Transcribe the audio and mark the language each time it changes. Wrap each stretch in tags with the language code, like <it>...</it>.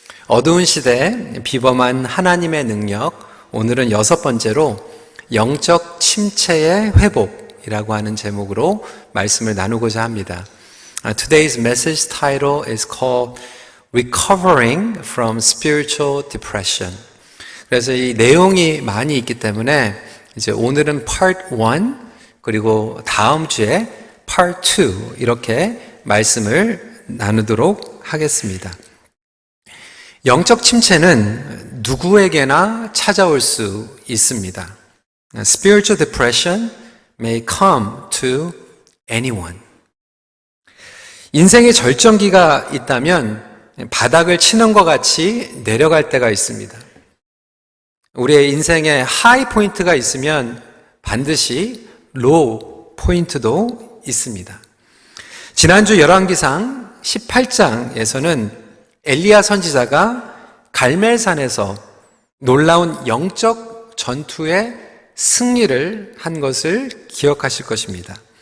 <ko>어두운 시대 비범한 하나님의 능력, 오늘은 6번째로 영적 침체의 회복이라고 하는 제목으로 말씀을 나누고자 합니다.</ko> <en>Today's message title is called Recovering from Spiritual Depression.</en> <ko>그래서 이 내용이 많이 있기 때문에 이제 오늘은 Part 1 그리고 다음 주에 Part 2 이렇게 말씀을 나누도록 하겠습니다. 영적 침체는 누구에게나 찾아올 수 있습니다.</ko> <en>Spiritual depression may come to anyone.</en> <ko>인생의 절정기가 있다면 바닥을 치는 것 같이 내려갈 때가 있습니다. 우리의 인생에 하이 포인트가 있으면 반드시 로우 포인트도 있습니다. 지난주 열왕기상 18장에서는 엘리야 선지자가 갈멜산에서 놀라운 영적 전투의 승리를 한 것을 기억하실 것입니다.</ko>